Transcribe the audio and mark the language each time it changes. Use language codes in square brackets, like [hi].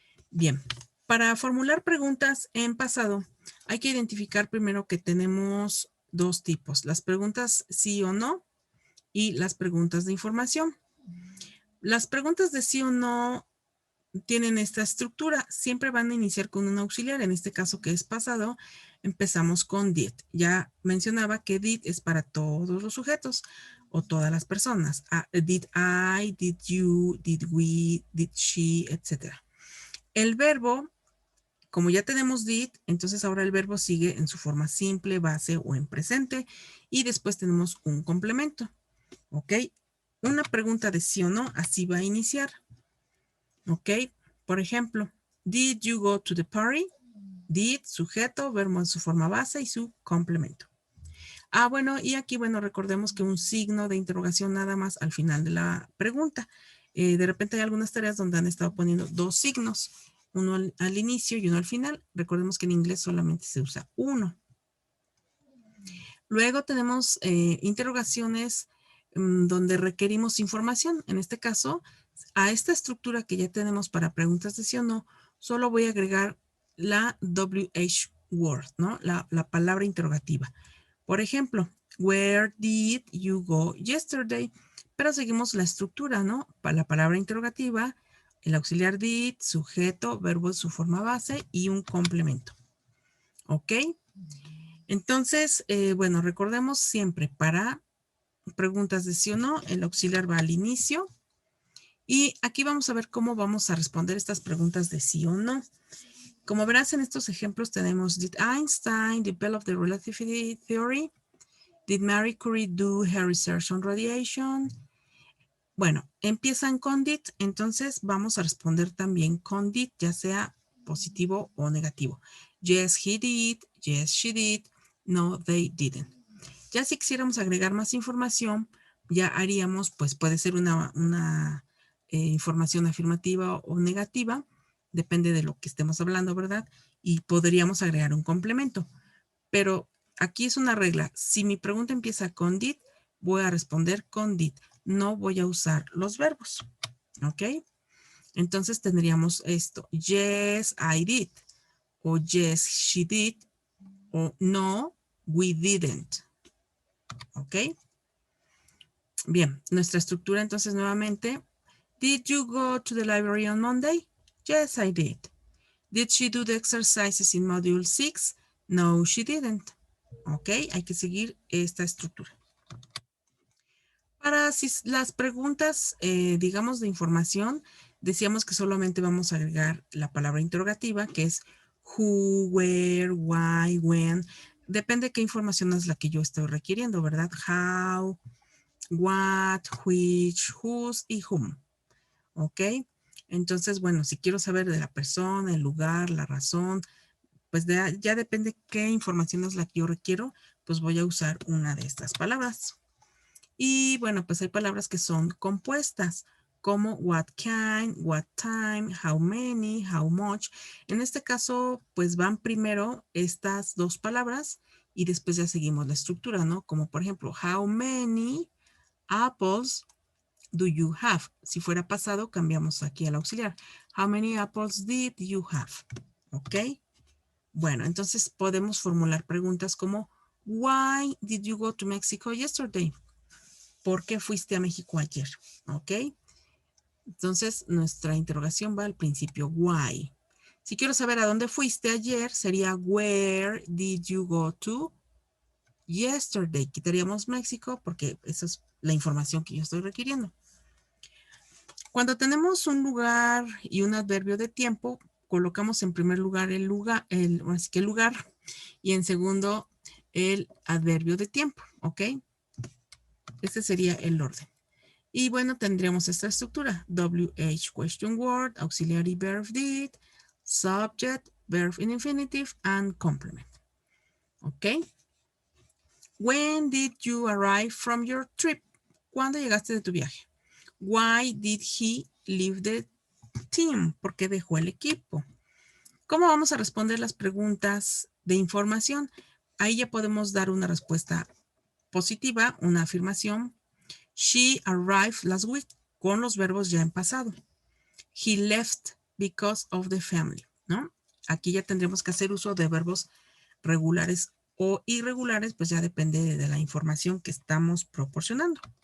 [es] Bien, para formular preguntas en pasado hay que identificar primero que tenemos dos tipos, las preguntas sí o no y las preguntas de información. Las preguntas de sí o no tienen esta estructura, siempre van a iniciar con un auxiliar, en este caso que es pasado, empezamos con did. Ya mencionaba que did es para todos los sujetos o todas las personas. [en] Did I, did you, did we, did she, etc. [es] El verbo, como ya tenemos did, entonces ahora el verbo sigue en su forma simple, base o en presente y después tenemos un complemento. ¿Ok? Una pregunta de sí o no, así va a iniciar. ¿Ok? Por ejemplo, [en] did you go to the party? Did, [es] sujeto, verbo en su forma base y su complemento. Bueno, y aquí, bueno, recordemos que un signo de interrogación nada más al final de la pregunta. De repente hay algunas tareas donde han estado poniendo dos signos, uno al inicio y uno al final. Recordemos que en inglés solamente se usa uno. Luego tenemos interrogaciones donde requerimos información. En este caso, a esta estructura que ya tenemos para preguntas de sí o no, solo voy a agregar la WH word, ¿no? La palabra interrogativa. Por ejemplo, [en] where did you go yesterday? [es] Pero seguimos la estructura, ¿no? Para la palabra interrogativa, el auxiliar did, sujeto, verbo en su forma base y un complemento. ¿Ok? Entonces, bueno, recordemos siempre para preguntas de sí o no, el auxiliar va al inicio. Y aquí vamos a ver cómo vamos a responder estas preguntas de sí o no. Como verás en estos ejemplos tenemos, [en] did Einstein develop the relativity theory? Did Marie Curie do her research on radiation? [es] Bueno, empiezan con did, entonces vamos a responder también con did, ya sea positivo o negativo. [en] Yes, he did. Yes, she did. No, they didn't. [es] Ya si quisiéramos agregar más información, ya haríamos, pues puede ser una información afirmativa o negativa, depende de lo que estemos hablando, ¿verdad? Y podríamos agregar un complemento. Pero aquí es una regla. Si mi pregunta empieza con did, voy a responder con did. No voy a usar los verbos. ¿Ok? Entonces tendríamos esto. [en] Yes, I did. O yes, she did. O no, we didn't. ¿Ok? [es] Bien, nuestra estructura entonces nuevamente. [en] Did you go to the library on Monday? Yes, I did. Did she do the exercises in Module 6? No, she didn't. [es] Ok, hay que seguir esta estructura. Para las preguntas, digamos, de información, decíamos que solamente vamos a agregar la palabra interrogativa, que es who, where, why, when. Depende de qué información es la que yo estoy requiriendo, ¿verdad? [en] How, what, which, whose y whom. ¿Ok? [es] Entonces, bueno, si quiero saber de la persona, el lugar, la razón, pues ya depende qué información es la que yo requiero, pues voy a usar una de estas palabras. Y bueno, pues hay palabras que son compuestas, como what kind, what time, how many, how much. En este caso, pues van primero estas dos palabras y después ya seguimos la estructura, ¿no? Como por ejemplo, [en] how many apples do you have? [es] Si fuera pasado, cambiamos aquí al auxiliar. [en] How many apples did you have? [es] ¿Ok? Bueno, entonces podemos formular preguntas como, [en] why did you go to Mexico yesterday? [es] ¿Por qué fuiste a México ayer? ¿Ok? Entonces, nuestra interrogación va al principio, why. Si quiero saber a dónde fuiste ayer, sería, [en] where did you go to yesterday? [es] Quitaríamos México porque esa es la información que yo estoy requiriendo. Cuando tenemos un lugar y un adverbio de tiempo, colocamos en primer lugar el lugar, así que el lugar, y en segundo el adverbio de tiempo, ¿ok? Este sería el orden. Y bueno, tendríamos esta estructura. [en] WH question word, auxiliary verb did, subject, verb in infinitive, and complement. ¿Ok? When did you arrive from your trip? [es] ¿Cuándo llegaste de tu viaje? [en] Why did he leave the team? [es] ¿Por qué dejó el equipo? ¿Cómo vamos a responder las preguntas de información? Ahí ya podemos dar una respuesta positiva, una afirmación. [en] She arrived last week, [es] con los verbos ya en pasado. [en] He left because of the family, [es] ¿no? Aquí ya tendremos que hacer uso de verbos regulares o irregulares, pues ya depende de la información que estamos proporcionando.